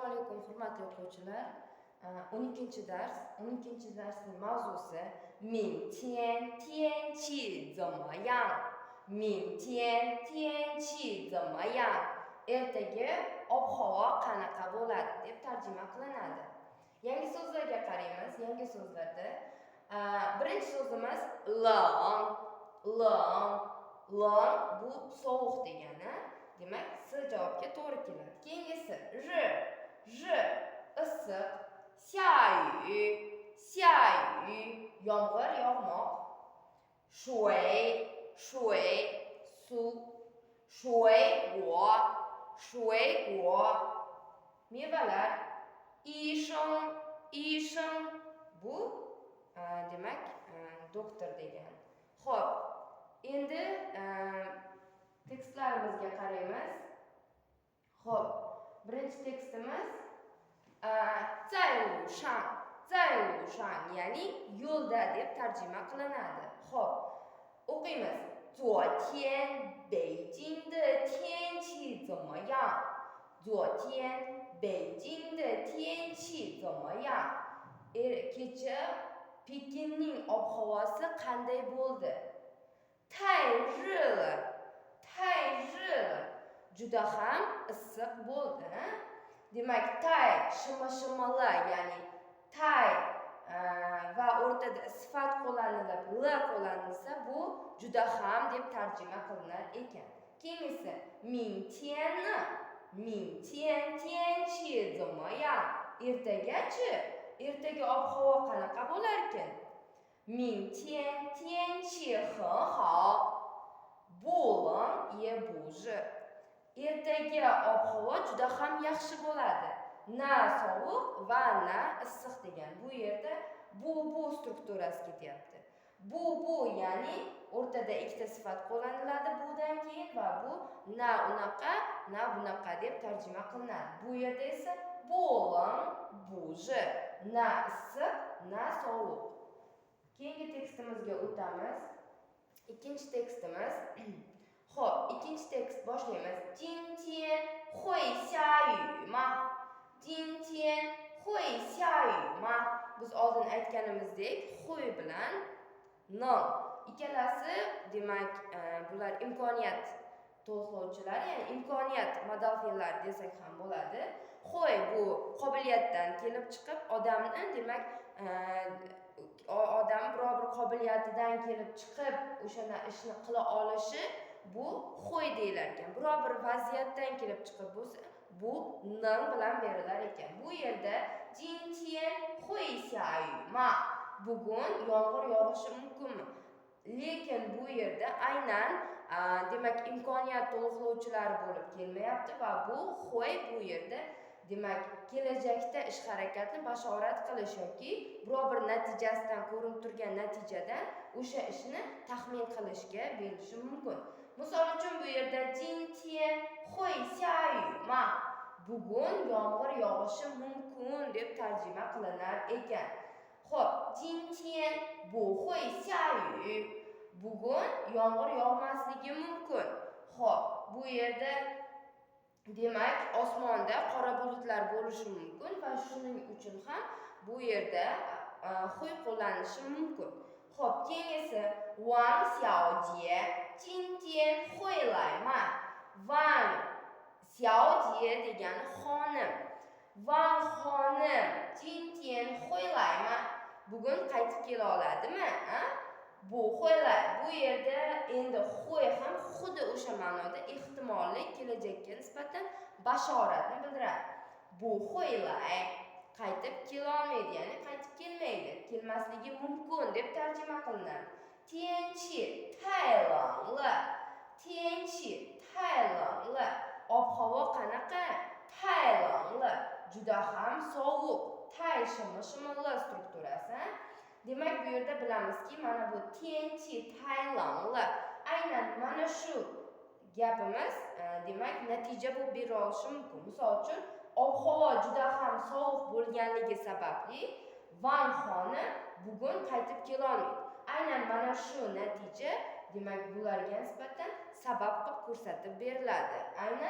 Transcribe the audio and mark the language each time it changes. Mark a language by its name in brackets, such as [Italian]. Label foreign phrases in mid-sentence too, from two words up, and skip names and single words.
[Uzbek] alaykum hurmatli o'quvchilar. 12-dars. 12-darsning mavzusi [Chinese] 明天天气怎么样？明天天气怎么样？ [Uzbek] Ertaga ob-havo qanaqa bo'ladi deb tarjima qilinadi. Yangi so'zlarga qaraymiz. Yangi so'zlarda birinchi so'zimiz [Chinese] 冷 冷 [Uzbek] bu sovuq degani. Demak, S javobga to'g'ri keladi. Keyingisi 热 issiq, 下雨 yomg'ir yog'moq, 水 suv, 水果 mevalar, 医生 bu demak doktor degani. Xo'p, endi tekstlarimizga qaraymiz. Xo'p, birinchi tekstimiz [Chinese] 在路上 [Uzbek] ya'ni yo'lda deb tarjima qilinadi. Xo'p, o'qiymiz. [Chinese] 昨天北京的天气怎么样？昨天北京的天气怎么样？ [Uzbek] Kecha Pekinning ob-havosi qanday bo'ldi? [Chinese] 太热了 [Uzbek] juda ham issiq bo'ldi. Demak, tay shima-shimala, ya'ni tay va o'rtada sifat qo'llanilib, la qo'llanilsa, bu juda ham deb tarjima qilinar ekan. Keyingisi [Chinese] 明天天气怎么样? [Uzbek] Ertagachi, ertaga ob-havo qanaqa bo'lar ekan? [Chinese] 明天天气很好，不冷也不热。 [Uzbek] Ertaga ob-havo juda ham yaxshi bo'ladi. Na sovuq va na issiq degan. Bu yerda bu strukturasi ketyapti. Bu ya'ni o'rtada ikkita sifat qo'llaniladi budan keyin va bu na unaqa, na bunaqa deb tarjima qilinadi. Bu yerda esa bo'lim, buji, na issiq, na sovuq. Keyingi tekstimizga o'tamiz. Ikkinchi tekstimiz. Xo'p, ikkinchi tekst boshlaymiz. [Chinese] 今天会下雨吗? 今天会下雨吗? [Uzbek] Biz oldin aytganimizdek, huy bilan non ikkalasi demak bular imkoniyat to'lqovchilar, ya'ni imkoniyat modal fe'llar desak ham bo'ladi. Huy bu qobiliyatdan kelib chiqib odamni demak odam biror bir qobiliyatidan kelib chiqib o'shana ishni qila olishi bu huy deyilar ekan. Biror bir vaziyatdan kelib chiqib bo'lsa, bu ning bilan berilar ekan. Bu yerda [Chinese] 今天会下雨吗? [Uzbek] Bugun yomg'ir yog'ishi mumkinmi? Lekin bu yerda aynan demak imkoniyat to'liqlovchilari bo'lib kelmayapti va bu huy bu yerda demak kelajakda ish harakatni bashorat qilish yoki biror bir natijasidan ko'rinib turgan natijadan o'sha ishni taxmin qilishga berishi mumkin. Misol uchun bu yerda [Chinese] 今天会下雨吗? [Uzbek] Bugun yomg'ir yog'ishi mumkin deb tarjima qilinar ekan. Xo'p, [Chinese] 今天不会下雨. [Uzbek] Bugun yomg'ir yog'masligi mumkin. Xo'p, bu yerda demak osmonda qora bulutlar bo'lishi mumkin va shuning uchun ham bu yerda huy qo'llanishi mumkin. Xo'p, keyingisi Wang Xiaojie [Chinese] 今天会来吗? [Uzbek] Wang Xiaojie degani xonim. [Chinese] Wang xonim 今天会来吗? [Uzbek] Bugun qaytib kela oladimi? Bu huylay. Bu yerda endi huy ham xuddi o'sha ma'noda ehtimolli kelajakka nisbatan bashoratni bildiradi. Bu huylay qaytib kela olmaydi, ya'ni qaytib kelmaydi, kelmasligi mumkin deb tarjima qilinadi. [Chinese] 天气太冷了 [Uzbek] ob-havo qanaqa? [Chinese] 太冷了 [Uzbek] juda ham sovuq. Tay shima-shimala strukturasi. Demak, bu yerda bilamizki, mana bu [Chinese] 天气太冷了 [Uzbek] aynan mana shu gapimiz demak natija bo'lib bera olishi mumkin. Misol uchun, ob-havo juda ham sovuq bo'lganligi sababli Wang xonim bugun qaytib kela olmaydi. Aynan mana shu natija demak bularga nisbatan sabab qilib ko'rsatib beriladi.